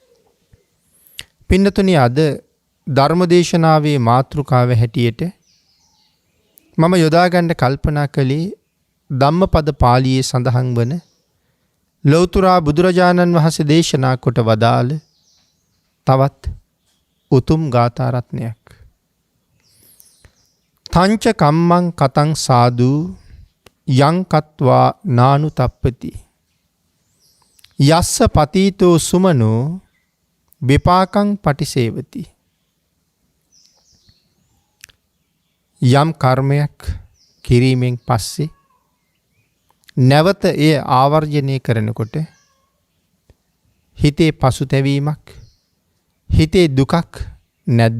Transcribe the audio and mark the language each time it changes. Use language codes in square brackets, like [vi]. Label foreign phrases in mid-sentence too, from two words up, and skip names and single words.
[si] පින්නතුනි, අද ධර්මදේශනාවේ මාතෘකාව හැටියට මම යොදාගන්න කල්පනා කළේ ධම්මපද පාළියේ සඳහන් වන ලෞතුරා බුදුරජාණන් වහන්සේ දේශනා කොට වදාළ තවත් උතුම් ගාථා රත්නයක්. [pi] තංච කම්මං කතං සාදු යං කତ୍වා නානු තප්පති යස්ස පතීතෝ සුමනෝ විපාකං පටිසේවති. [si] යම් කර්මයක් කිරීමෙන් පස්සේ නැවත එය ආවර්ජනය කරනකොට හිතේ පසුතැවීමක්, හිතේ දුකක් නැද්ද?